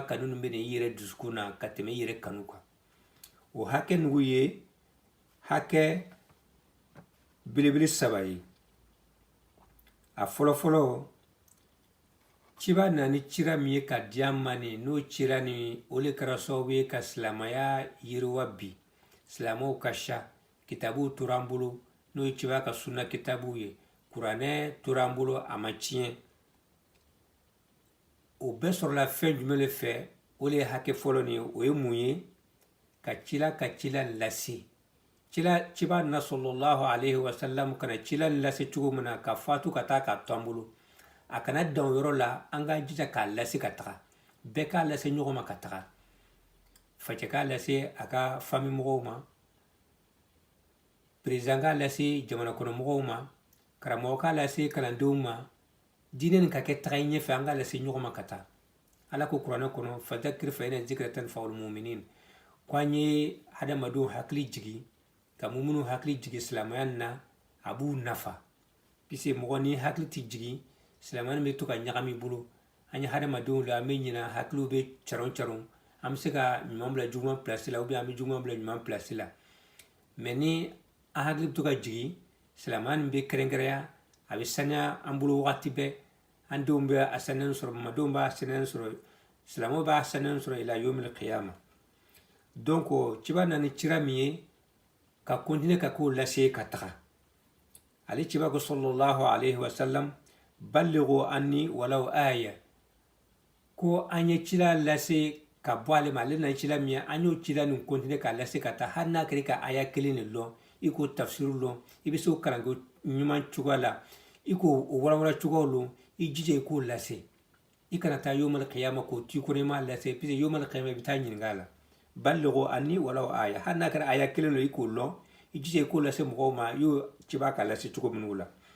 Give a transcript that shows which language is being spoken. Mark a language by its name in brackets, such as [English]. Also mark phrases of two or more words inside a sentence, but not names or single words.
[Bambara] kanu nin bɛ na i yɛrɛ dusukun na ka tɛmɛ i yɛrɛ kanu kan o hakɛ nugu ye hakɛ belebele 3 ye a fɔlɔfɔlɔ ciba na ni cira min ye ka di an ma nin n'o cira nin o le kɛra sababu ye ka silamɛya yiriwa bi silamɛw ka sa kitabuw tora an bolo n'o ye ciba ka sunna kitabuw ye kuranɛ tora an bolo a ma tiɲɛ o bɛɛ sɔrɔla fɛn jumɛn le fɛ o le ye hakɛ fɔlɔ nin ye o ye mun ye ka cila lase ciba na [Arabic] صلى الله عليه وسلم [Bambara] kana cila lase cogo min na ka fatu ka taa k'a to an bolo a kana dan o yɔrɔ la an k'an jija k'a lase ka taga bɛɛ k'a lase ɲɔgɔn ma ka taga facɛ k'a lase a ka famille mɔgɔw ma président k'a lase jamana kɔnɔ mɔgɔw ma karamɔgɔ k'a lase kalandenw ma diinɛ nin ka kɛ taga ɲɛfɛ an k'a lase ɲɔgɔn ma ka taa ala ko kuranɛ kɔnɔ [Arabic] فذكر فإن الذكرى تنفع المؤمنين [Bambara] ko an ye hadamadenw hakili jigi ka mumunu hakili jigi silamɛya na a b'u nafa puisque mɔgɔ ni hakili tɛ jigi silamɛya bɛ to ka ɲagami bolo an ye hadamadenw la an bɛ ɲina hakiliw bɛ caron an bɛ se ka ɲuman bila juguman place la [French] ou bien [Bambara] an bɛ juguman bila ɲuman place la mais ni an hakili bɛ to ka jigi silamɛya nin bɛ kɛrɛnkɛrɛnya a bɛ saniya an bolo wagati bɛɛ an denw bɛ a saniyani sɔrɔ mamadenw b'a saniyani sɔrɔ silamɛw b'a saniyani sɔrɔ [Arabic] إلى يوم القيامة [Bambara] donc ciba na ni cira min ye ka continuer ka k'o lase ka taga ali ciba ko [Arabic] صلى الله عليه وسلم بلغوا عني ولو آية [Bambara] ko anye cila lase ka bɔ ale ma ale na cila min an y'o cila nin continue ka lase ka taa hali n'a kɛra ka aya kelen de lɔn i k'o tafsiru lɔn i bɛ se o kalanko ɲuman cogoya la i k'o walawala cogoyaw lɔn i jija i k'o lase i kana taa [Arabic] يوم القيامة [Bambara] k'o t'i kɔnɔ i m'a lase puis [Arabic] يوم القيامة [Bambara] i bɛ taa ɲininka a la [Arabic] بلغوا عني ولو آية [Bambara] hali n'a kɛra aya kelen lɔn i k'o lɔn i jija i k'o lase mɔgɔw ma i y'o ciba ka lase cogo minnu la